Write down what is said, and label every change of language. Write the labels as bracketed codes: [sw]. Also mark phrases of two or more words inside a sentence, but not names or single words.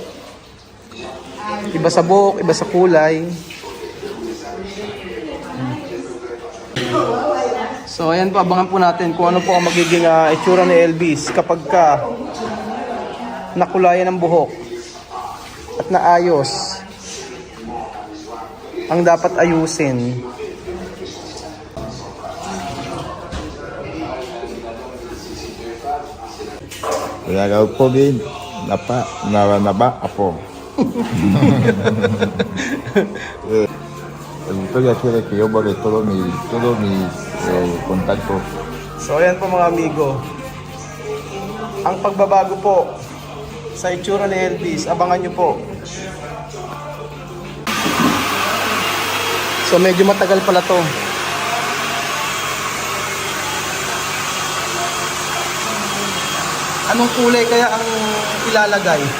[tl] Iba sa buhok, iba sa kulay. So ayan po, abangan po natin kung ano po ang magiging itsura ni Elvis kapag nakulayan ng buhok at naayos ang dapat ayusin. Kaya po din, naba, apo. [es] Victoria quiere que yo borre todos mis contactos. [tl] So ayan po mga amigo. Ang pagbabago po sa itsura ni Elvis, abangan nyo po. So medyo matagal pala to. Anong kulay kaya ang ilalagay?